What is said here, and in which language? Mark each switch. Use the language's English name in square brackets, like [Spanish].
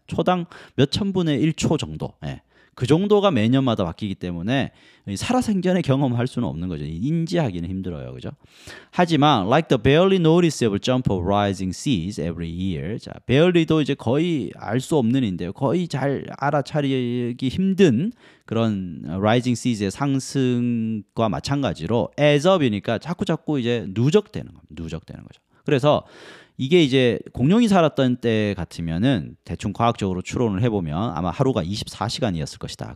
[Korean] 초당 몇 천분의 1초 정도. 예. 그 정도가 매년마다 바뀌기 때문에 살아생전에 경험할 수는 없는 거죠. 인지하기는 힘들어요. 그죠? 하지만 [English] like the barely noticeable jump of rising seas every year. [Korean] 자, barely도 이제 거의 알 수 없는 인데요. 거의 잘 알아차리기 힘든 그런 rising seas의 상승과 마찬가지로 as up이니까 자꾸 이제 누적되는 겁니다. 누적되는 거죠. 그래서 이게 이제 공룡이 살았던 때 같으면은 대충 과학적으로 추론을 해보면 아마 하루가 24시간이었을 것이다.